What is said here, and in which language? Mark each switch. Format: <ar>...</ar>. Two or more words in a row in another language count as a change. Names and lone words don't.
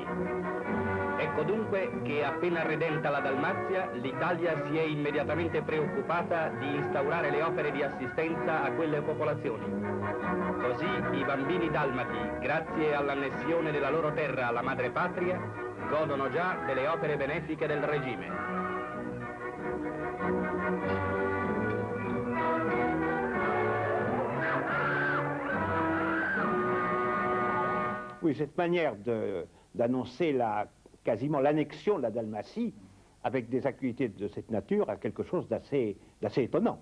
<it>Ecco dunque che appena redenta la Dalmazia, l'Italia si è immediatamente preoccupata di instaurare le opere di assistenza a quelle popolazioni. Così i bambini dalmati, grazie all'annessione della loro terra alla madrepatria, godono già delle opere benefiche del regime.</it> <fr>Oui, cette manière d'annoncer quasiment l'annexion de la Dalmatie avec des activités de cette nature a quelque chose d'assez étonnant.</fr>